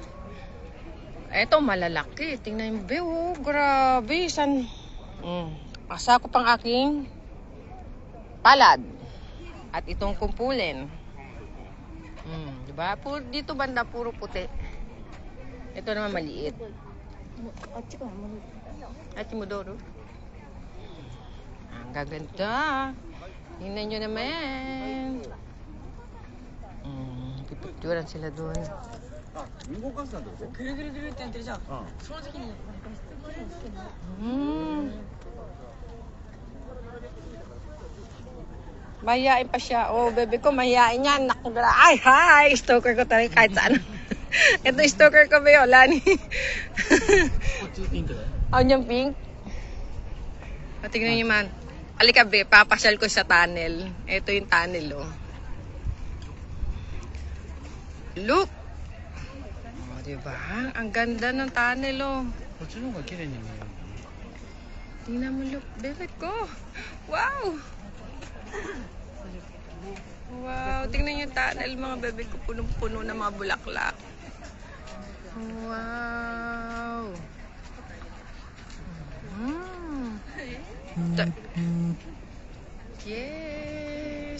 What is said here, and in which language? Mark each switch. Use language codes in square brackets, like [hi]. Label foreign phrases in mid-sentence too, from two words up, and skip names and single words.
[tl] Ito, malalaki. Tingnan nyo, be, oh. Grabe. Asa ko pang aking palad. At itong kumpulin. Diba? Dito banda, puro puti. Ito naman, maliit. [ja] あっちから戻る。 [tl] Ate Modoro. Ang gaganda. Tingnan nyo naman. Pipicturan sila doon. [ja] 動かすのはどう？ぐるぐるぐるってやってるじゃん。うん。その時に [tl] Mayayain pa siya. Oh, bebe ko, mayayain yan. Naku, ay, hi! Stalker ko talaga kahit saan. Ito yung stalker ko, Beo. Lani. [ja] こっちピンクだよ。 [tl] Oh, yung pink. O, tignan niyo man. Alika, Be. Papasyal ko sa tunnel. Ito yung tunnel, oh. Look! Oh, diba? Ang ganda ng tunnel, oh. [ja] こっちの方が綺麗に見える。 [tl] Tingnan mo, look. Bebe ko. Wow! Wow, tingnan yung tunnel, mga bebe ko. Punong-puno ng mga bulaklak. Wow! Yes!